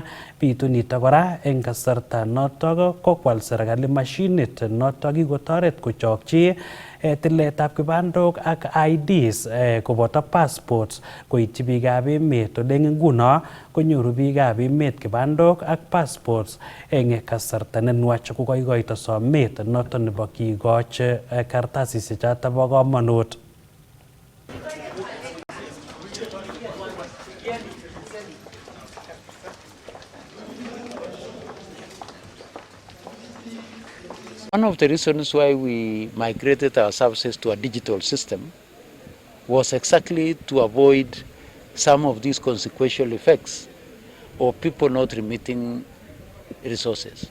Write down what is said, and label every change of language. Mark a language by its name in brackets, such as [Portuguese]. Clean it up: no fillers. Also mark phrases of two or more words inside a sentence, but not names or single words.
[Kalenjin] Bitu nitok kora eng kasarta notok kokwal serikali mashinit notok kikotoret kochokchi tiletab kibandok ak IDs koboto passports koityi biikab emet ole eng nguno konyoru biikab emet kibandok ak passports eng kasarta nenwach kokoikoito somet notok nebo kikoch kartasisiek chotok bo komonut. [English] One of the reasons why we migrated our services to a digital system was exactly to avoid some of these consequential effects of people not remitting resources.